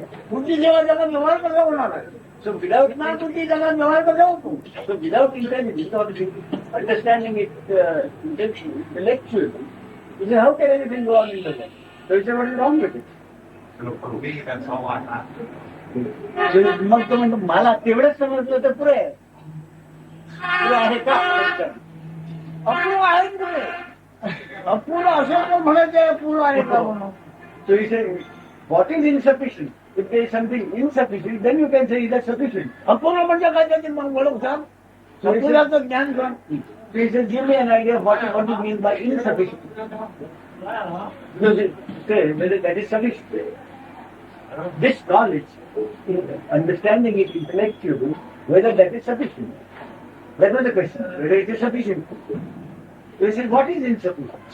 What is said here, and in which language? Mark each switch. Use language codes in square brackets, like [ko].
[mr] बुद्धी जेव्हा जगात व्यवहार कसा होणार आहे? [en] So without ना बुद्धी जगात व्यवहार कसा होतो? so without intelligence or understanding it intellectually, you say, how can anything go on in the world? So you say, what is wrong with it? Look, for me, that's all I have. [mr] So मग तो म्हणतो मला तेवढंच समजलं तर पुरे आहे. पुरे आहे का? अपूर्ण आहे पुढे. अपूर्ण असेल तर म्हणायचं अपूर्ण आहे का म्हणून. [en] So you say, what is insufficient? If there is something insufficient, then you can say that's sufficient. [mr] अपूर्ण म्हणजे काय त्याची मग बोलू सांग. अपूर्णाचं ज्ञान सांग. [en] So he says, give me an idea of what you mean by insufficient. Because it says whether that is sufficient. This knowledge, understanding it intellectually, whether that is sufficient. That was the question, whether it is sufficient. So he says, what is insufficient?